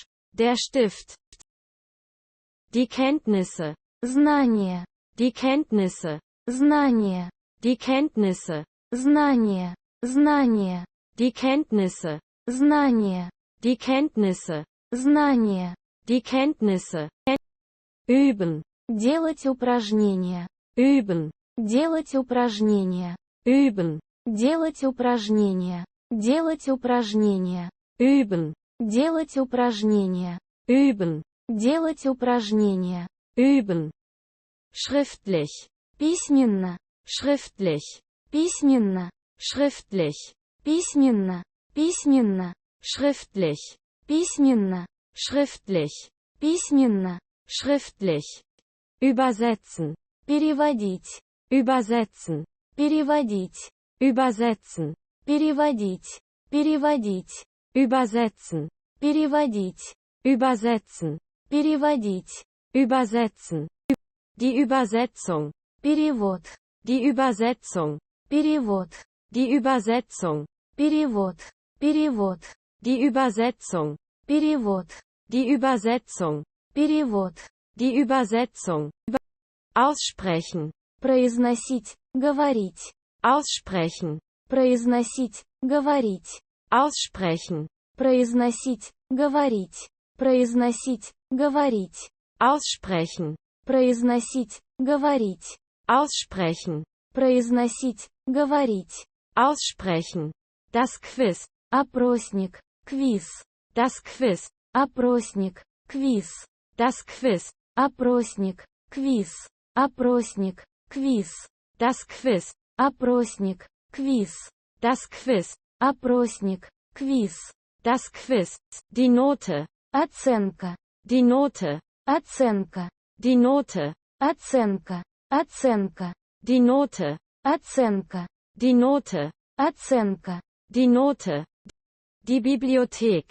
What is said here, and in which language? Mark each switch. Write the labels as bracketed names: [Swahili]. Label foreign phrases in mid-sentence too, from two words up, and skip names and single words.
[German] Der Stift. Die Kenntnisse. [Russian] Знание. [German] Die Kenntnisse. [Russian] Знание. [German] Die Kenntnisse. [Russian] Знание. Знание. [German] Die Kenntnisse. [Russian] Знание. [German] Die Kenntnisse. [Russian] Знание. [German] Die Kenntnisse. Üben. [Russian] Делать упражнения. [German] Üben. [Russian] Делать упражнения. [German] Üben. [Russian] Делать упражнения. Делать упражнения. [German] Üben. [Russian] Делать упражнения. [German] Üben. [Russian] Делать упражнения. [German] Üben. Schriftlich. [Russian] Письменно. [German] Schriftlich. [Russian] Письменно. [German] Schriftlich. [Russian] Письменно. Письменно. [German] Schriftlich. [Russian] Письменно. [German] Schriftlich. [Russian] Письменно. [German] Schriftlich. Übersetzen. [Russian] Переводить. [German] Übersetzen. [Russian] Переводить. [German] Übersetzen. [Russian] Переводить. Переводить. [German] Übersetzen. [Russian] Переводить. [German] Übersetzen. [Russian] Переводить. [German] Übersetzen. Die Übersetzung. [Russian] Перевод. [German] Die Übersetzung. [Russian] Перевод. [German] Die Übersetzung. [Russian] Перевод. Перевод. [German] Die Übersetzung. [Russian] Перевод. [German] Die Übersetzung. [Russian] Перевод. [German] Die Übersetzung. Aussprechen. [Russian] Произносить. Говорить. [German] Aussprechen. [Russian] Произносить. Говорить. [German] Aussprechen. [Russian] Произносить. Говорить. Произносить. Говорить. [German] Aussprechen. [Russian] Произносить. Говорить. [German] Aussprechen. [Russian] Произносить. Говорить. [German] Aussprechen. Das Quiz. [Russian] Опросник. Квиз. [German] Das Quiz. [Russian] Опросник. Квиз. [German] Das Quiz. [Russian] Опросник. Квиз. Опросник. Квиз. [German] Das Quiz. [Russian] Опросник. Квиз. [German] Das Quiz. [Russian] Опросник. Квиз. [German] Das Quiz. Die Note. [Russian] Оценка. [German] Die Note. [Russian] Оценка. [German] Die Note. [Russian] Оценка. Оценка. [German] Die Note. [Russian] Оценка. [German] Die Note. [Russian] Оценка. [German] Die Note. Die Bibliothek.